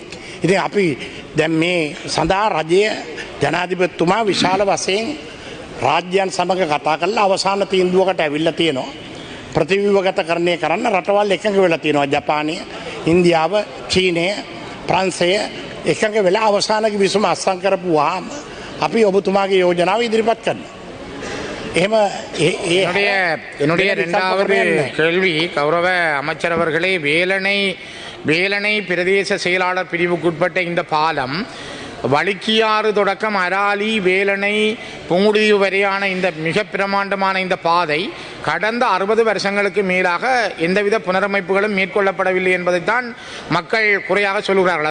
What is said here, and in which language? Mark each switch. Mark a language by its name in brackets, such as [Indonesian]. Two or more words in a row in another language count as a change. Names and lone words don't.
[Sinhala] ඉතින් අපි දැන් මේ සඳහා රජය ජනාධිපතිතුමා විශාල වශයෙන් රාජ්‍යයන් සමග කතා කරලා අවසාන තීන්දුවකට ඇවිල්ලා තියෙනවා. ප්‍රතිව්‍යුහගතකරණය කරන්න රටවල් එකඟ වෙලා තියෙනවා. ජපානය, ඉන්දියාව, චීනය, ප්‍රංශය එකඟ වෙලා අවසාන කිවිසුම අත්සන් කරපුවාම අපි ඔබතුමාගේ යෝජනාව ඉදිරිපත් කරනවා. [Tamil] என்னுடைய இரண்டாவது கேள்வி, கௌரவ அமைச்சர் அவர்களே, வேலணை பிரதேச செயலாளர் பிரிவுக்குட்பட்ட இந்த பாலம் வழுக்கியாறு தொடக்கம் அராலி, வேலணை, புங்குடுதீவு வரையான இந்த மிக பிரமாண்டமான இந்த பாதை கடந்த 60 வருஷங்களுக்கு மேலாக எந்தவித புனரமைப்புகளும் மேற்கொள்ளப்படவில்லை என்பதைத்தான் மக்கள் குறையாக சொல்கிறார்கள்.